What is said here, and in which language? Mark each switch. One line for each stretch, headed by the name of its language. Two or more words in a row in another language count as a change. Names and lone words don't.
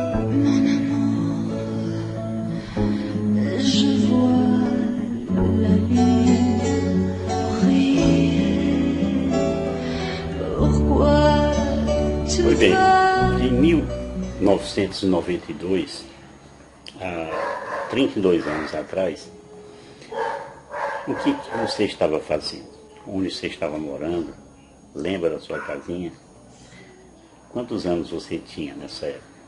French: Mon amour, je vois la lune briller. Pourquoi tu
Portuguese: Pois bem,
French: vas?
Portuguese: em 1992, há 32 anos atrás, o que você estava fazendo? Onde você estava morando? Lembra da sua casinha? Quantos anos você tinha nessa época?